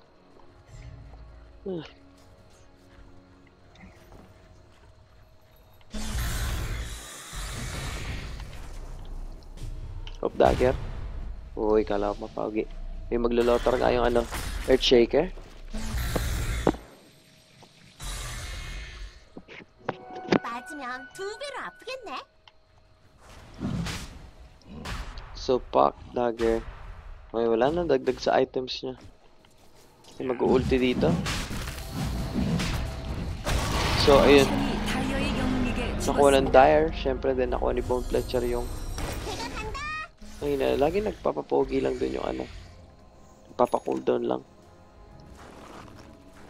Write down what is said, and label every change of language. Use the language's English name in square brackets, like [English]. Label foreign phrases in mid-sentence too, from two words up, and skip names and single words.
[Filipino] Dagger. Uy, kala ko mapaugi. May maglo-lotar nga yung ano, Earthshaker. [Korean] 맞으면 2배로 아프겠네. [Filipino] So, Pac, Dagger. Ay, wala na. Dagdag sa items niya. Ay, mag-ulti dito. So, ayun. [Korean] 다이어의 영웅에게 [Filipino] Nakuha ng [Korean] 죽었습니다. [Filipino] Dire. Siyempre, din nakuha ni Bone Fletcher yung... Ay, na, lagi nagpapapogi lang dun yung ano. Nagpapa-cooldown lang.